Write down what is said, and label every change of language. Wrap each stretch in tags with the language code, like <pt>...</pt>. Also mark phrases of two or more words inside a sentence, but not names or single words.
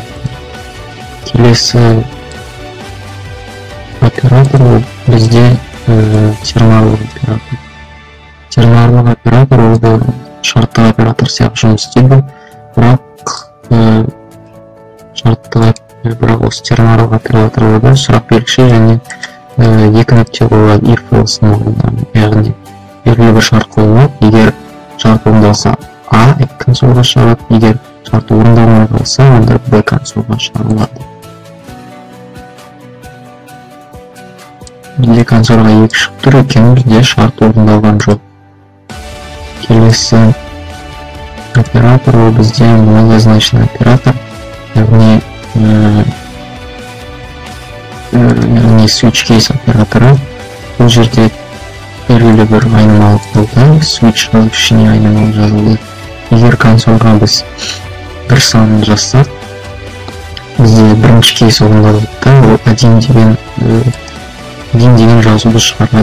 <kk>Келесі оператор бізде тернарлық оператор. Тернарлық оператор ол шарттық оператор сияқты жұмыс істейді, бірақ осы тернарлық операторларда сұрақ белгісі және екі нүкте болады if-else-ның орнында. Яғни белгілі бір шарт қойылады, егер шарт орындалса A консольға шығарады, егер шарт орындалмай қалса, онда B консольға шығарылады. Бізде консольға 2 шығып тұр, өйткені бізде шарт орындалған жоқ. Келесі оператор ол бізде малозначный оператор, яғни</kk> <en>switch case</en> <kk>операторы. Бұл жерде белгілі бір айнымалы қолдан switch жазып ішіне айнымалы жазылды. Егер консольға біз бір санын жазсақ, бізде бірінші кейс орындалады да, ол 1 деген жазуды шығарады.</kk>